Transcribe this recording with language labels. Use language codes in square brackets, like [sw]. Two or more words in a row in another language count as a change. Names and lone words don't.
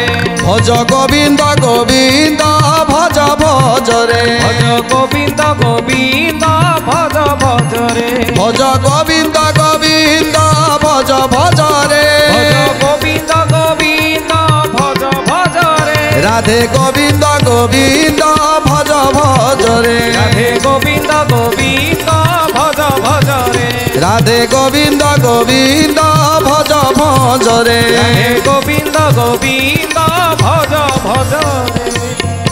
[or] ଭଜ ଗୋବିନ୍ଦ ଗୋବିନ୍ଦ ଭଜ ଭଜ ରେ, ଭଜ ଗୋବିନ୍ଦ ଗୋବିନ୍ଦ ଭଜ ଭଜ ରେ, ଭଜ ଗୋବିନ୍ଦ ଗୋବିନ୍ଦ ଭଜ ଭଜ ରେ, ଭଜ ଗୋବିନ୍ଦ ଗୋବିନ୍ଦ ଭଜ ଭଜ ରେ, [bn] রাধে গোবিন্দ গোবিন্দ ভজ ভজ রে, রাধে গোবিন্দ গোবিন্দ ভজ ভজ রে, রাধে গোবিন্দ গোবিন্দ ভজ ভজ রে, রাধে গোবিন্দ গোবিন্দ ভজ ভজ রে।